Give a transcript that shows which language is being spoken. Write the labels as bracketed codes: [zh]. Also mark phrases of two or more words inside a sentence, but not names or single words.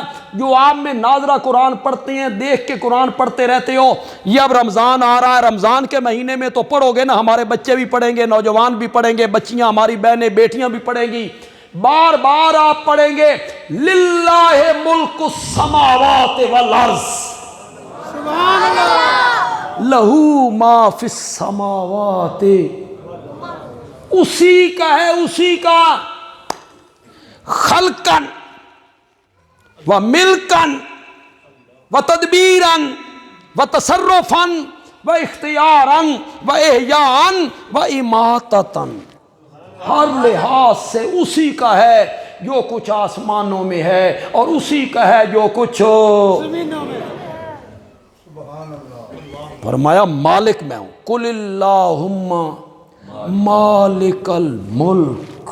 [ur] جو آپ میں ناظرہ قرآن پڑھتے ہیں، دیکھ کے قرآن پڑھتے رہتے ہو، یہ اب رمضان آ رہا ہے، رمضان کے مہینے میں تو پڑھو گے نا، ہمارے بچے بھی پڑھیں گے، نوجوان بھی پڑھیں گے، بچیاں ہماری بہنیں بیٹیاں بھی پڑھیں گی، بار بار آپ پڑھیں گے [ar] للہ ملک السماوات والارض، سبحان اللہ، لہو ما فی السماوات، [ur] اسی کا ہے، اسی کا، [ar] خلقن و ملکن و تدبیرن و تصرفن و اختیارن و احیاءن و اماتتن، [ur] ہر لحاظ سے اسی کا ہے جو کچھ آسمانوں میں ہے، اور اسی کا ہے جو کچھ زمینوں میں۔ فرمایا مالک میں ہوں، [ar] قل اللہم مالک الملک۔